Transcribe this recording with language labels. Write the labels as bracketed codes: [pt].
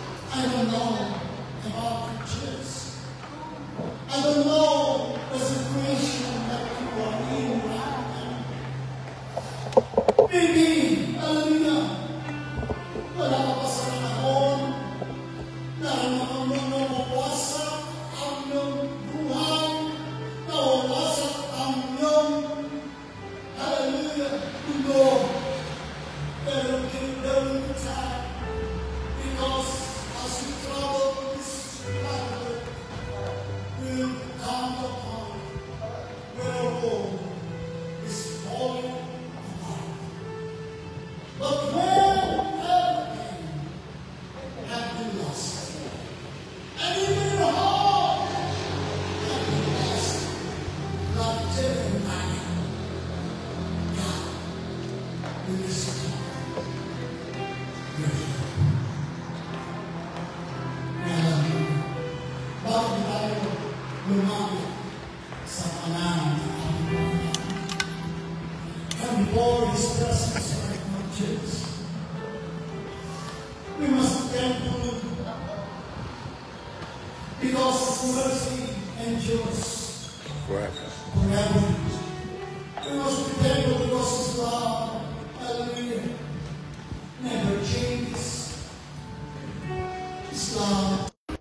[en] I don't know about the church. I don't know the situation that you are in right now. [tl] Maybe, hallelujah, wala ka pa sa panahon na nawawasak ang iyong buhay, nawawasak ang iyong, hallelujah, mundo. [en] Pero there will be time, because as we travel this planet, we'll come upon where our home is falling apart. But when everything had been lost, and even your home had been lost, like Jeremiah, God will restore your home. Hallelujah. [tl] Bakit tayo lumapit sa panahon ng ating Panginoon? [en] And before His presence right now, church, we must be thankful because His mercy endures Forever. forever. We must be thankful because His love, hallelujah, never changes. His love.